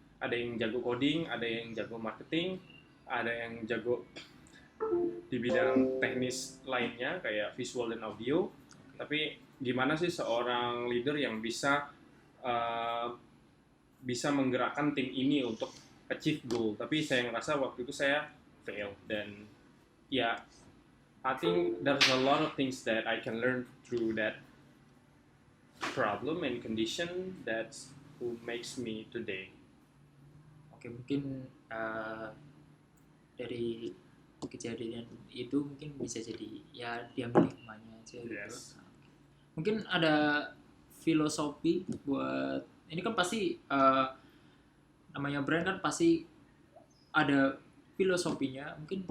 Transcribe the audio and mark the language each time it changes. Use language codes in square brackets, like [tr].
[id] Ada yang jago coding, ada yang jago marketing, ada yang jago di bidang teknis lainnya kayak visual dan audio. Tapi gimana sih seorang leader yang uh, bisa menggerakkan tim ini untuk achieve goal? Tapi saya ngerasa waktu itu saya fail, dan ya, [en] I think there's a lot of things that I can learn through that problem and condition that's who makes me today. [id] Oke, mungkin dari kejadian itu mungkin bisa jadi ya diambil hikmahnya aja gitu. [en] Yes. [id] Mungkin ada filosofi buat ini kan pasti namanya brand kan pasti ada filosofinya. Mungkin